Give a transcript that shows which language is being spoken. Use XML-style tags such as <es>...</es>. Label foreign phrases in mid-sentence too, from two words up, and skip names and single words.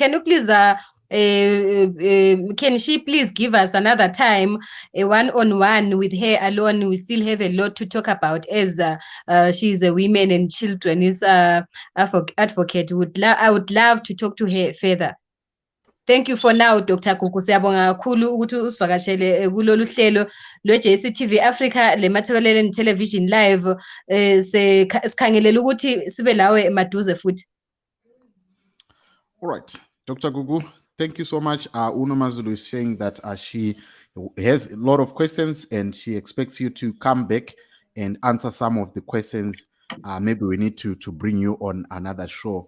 <en>Can you please, can she please give us another time, a one-on-one with her alone? We still have a lot to talk about, as she's a women and children's advocate. I would love to talk to her further. Thank you for now, Dr. Kuku.</en> <nd>Siyabonga kakhulu ukuthi usivakashele kulolu hlelo lwe-JCTV Africa le-Matebeleland Television Live. Sikhangelela ukuthi sibe lawe maduze futhi.</nd> <en>All right, Dr. Gugu, thank you so much. Uno Mazulu is saying that she has a lot of questions and she expects you to come back and answer some of the questions. Maybe we need to bring you on another show.</en>